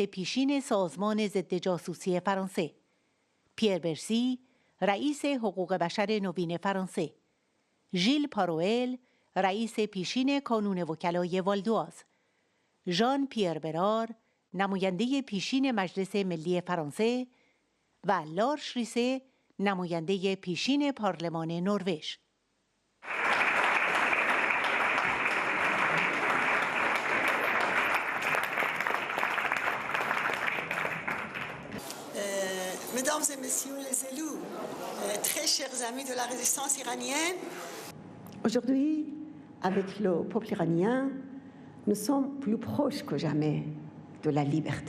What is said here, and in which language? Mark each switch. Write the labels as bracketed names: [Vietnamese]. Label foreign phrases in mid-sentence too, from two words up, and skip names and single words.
[Persian] پیشین سازمان ضد جاسوسی فرانسه، پیر برسی، رئیس حقوق بشر نوین فرانسه، ژیل پاروئل، رئیس پیشین کانون وکلای والدواز، ژان پیر برار، نماینده پیشین مجلس ملی فرانسه و لارش ریسه، نماینده پیشین پارلمان نروژ. [French] Mesdames et messieurs les élus, très chers amis de la résistance iranienne. Aujourd'hui, avec le peuple iranien, nous sommes plus proches que jamais de la liberté.